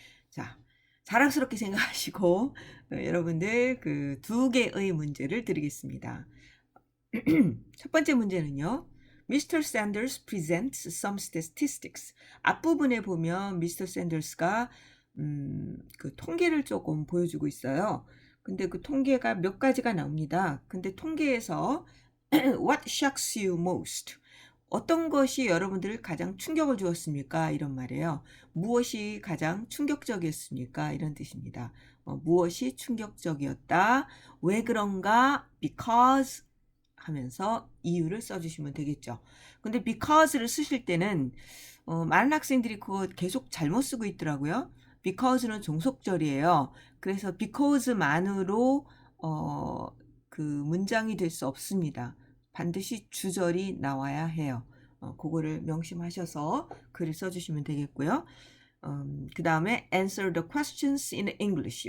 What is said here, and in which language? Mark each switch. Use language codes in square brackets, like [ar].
[ko] 자, 자랑스럽게 생각하시고 여러분들 그 두 개의 문제를 드리겠습니다. 첫 번째 문제는요. [en] Mr. Sanders presents some statistics. [ko] 앞부분에 보면 미스터 샌더스가 그 통계를 조금 보여주고 있어요. 근데 그 통계가 몇 가지가 나옵니다. 근데 통계에서 [en] What shocks you most? [ko] 어떤 것이 여러분들을 가장 충격을 주었습니까? 이런 말이에요. 무엇이 가장 충격적이었습니까? 이런 뜻입니다. 무엇이 충격적이었다? 왜 그런가? Because 하면서 이유를 써주시면 되겠죠. 근데 because를 쓰실 때는 많은 학생들이 그거 계속 잘못 쓰고 있더라고요. because는 종속절이에요. 그래서 because만으로 그 문장이 될 수 없습니다. 반드시 주절이 나와야 해요. 그거를 명심하셔서 글을 써주시면 되겠고요. 그 다음에 [en] answer the questions in English.